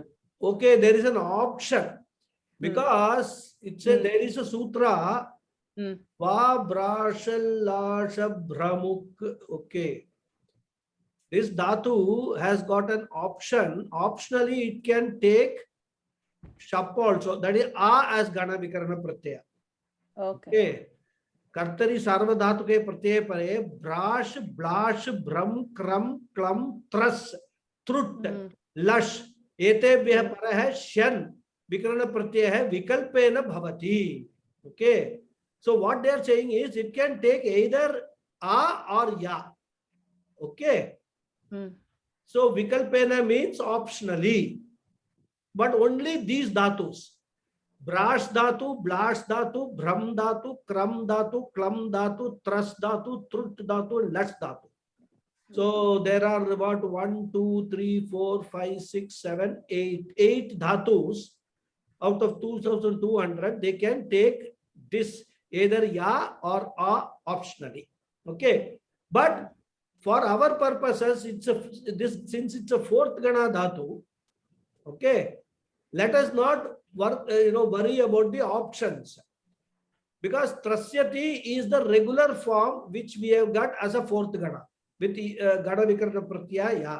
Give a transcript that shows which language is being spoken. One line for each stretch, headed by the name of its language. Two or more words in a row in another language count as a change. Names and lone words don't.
English: Okay, there is an option because it says there is a sutra.
Sanskrit: Va brashalasha bramuk.
English: Okay. This dhatu has got an option. Optionally, it can take shap also. That is a as
Sanskrit: gana vikarana pratyaya.
English: Okay.
Sanskrit: Kartari sarva dhatu ke pratyaya pare brash, blash, bram, kram, klam, tras, trut, lush. Etebhyah para hai shan. Vikarana pratyaya hai vikalpena bhavati.
English: Okay. So what they are saying is it can take either a or ya. Okay. So vikalpena means optionally. But only these dhatus. Brash dhatu, blash dhatu, bram dhatu, kram dhatu, klam dhatu, tras dhatu, trut dhatu, and lash dhatu. So there are about 1, 2, 3, 4, 5, 6, 7, 8. 8 dhatus out of 2,200. They can take this either ya or a optionally. Okay. But for our purposes, since it's a fourth gana dhatu, okay, let us not worry about the options, because trasyati is the regular form which we have got as a fourth gana with the
Sanskrit: gana vikarana pratyaya
English: ya.